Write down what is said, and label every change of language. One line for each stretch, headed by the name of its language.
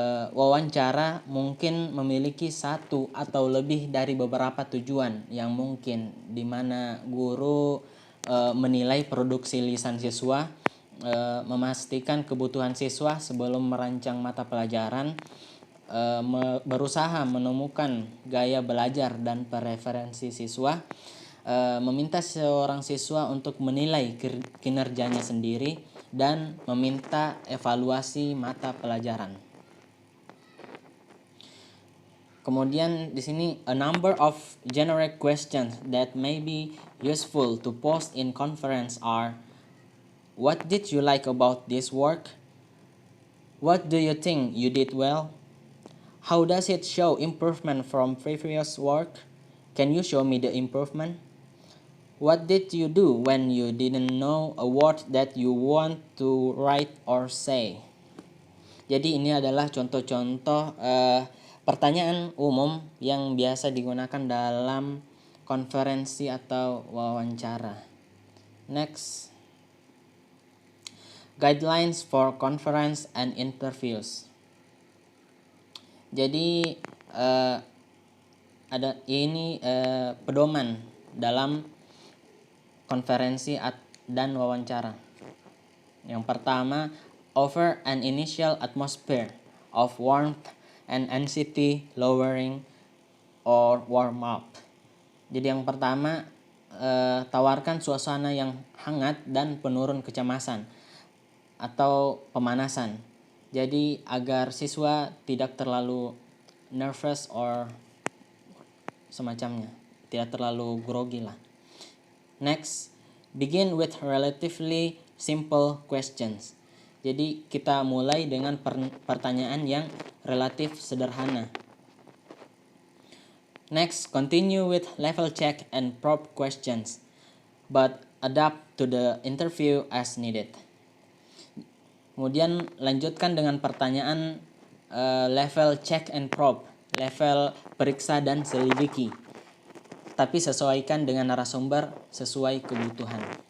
Indonesian: Wawancara mungkin memiliki satu atau lebih dari beberapa tujuan yang mungkin, di mana guru menilai produksi lisan siswa, memastikan kebutuhan siswa sebelum merancang mata pelajaran, berusaha menemukan gaya belajar dan preferensi siswa, meminta seorang siswa untuk menilai kinerjanya sendiri, dan meminta evaluasi mata pelajaran. Kemudian di sini
English: a number of generic questions that may be useful to post in conference are: what did you like about this work? What do you think you did well? How does it show improvement from previous work? Can you show me the improvement? What did you do when you didn't know a word that you want to write or say?
Indonesian: Jadi ini adalah contoh-contoh pertanyaan umum yang biasa digunakan dalam konferensi atau wawancara.
English: Next, guidelines for conference and interviews.
Indonesian: Jadi ada ini pedoman dalam konferensi dan wawancara.
English: Yang pertama, offer an initial atmosphere of warmth and anxiety lowering or warm up.
Indonesian: Jadi yang pertama, tawarkan suasana yang hangat dan penurun kecemasan atau pemanasan. Jadi agar siswa tidak terlalu
English: nervous or
Indonesian: semacamnya, tidak terlalu grogi lah.
English: Next, begin with relatively simple questions.
Indonesian: Jadi kita mulai dengan pertanyaan yang relatif sederhana.
English: Next, continue with level check and probe questions, but adapt to the interview as needed.
Indonesian: Kemudian lanjutkan dengan pertanyaan level check and probe, level periksa dan selidiki, tapi sesuaikan dengan narasumber sesuai kebutuhan.